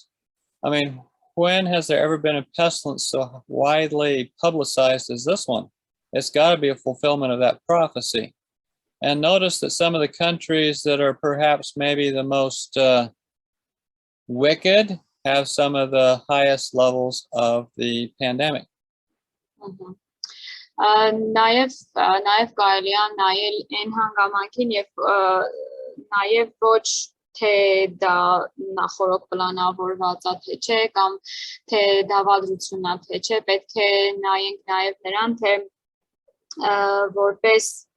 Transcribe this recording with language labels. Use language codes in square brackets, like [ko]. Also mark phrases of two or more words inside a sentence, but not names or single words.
[en] I mean, when has there ever been a pestilence so widely publicized as this one? It's got to be a fulfillment of that prophecy. And notice that some of the countries that are perhaps maybe the most wicked have some of the highest levels of the pandemic. Mm-hmm. [hy] Նաև կարելի է նայել այն հանգամանքին եւ նաև ոչ թե դա նախորդ պլանավորված է թե չէ կամ թե դավադրությունն է թե չէ, պետք է նայենք նաև նրան, թե որպես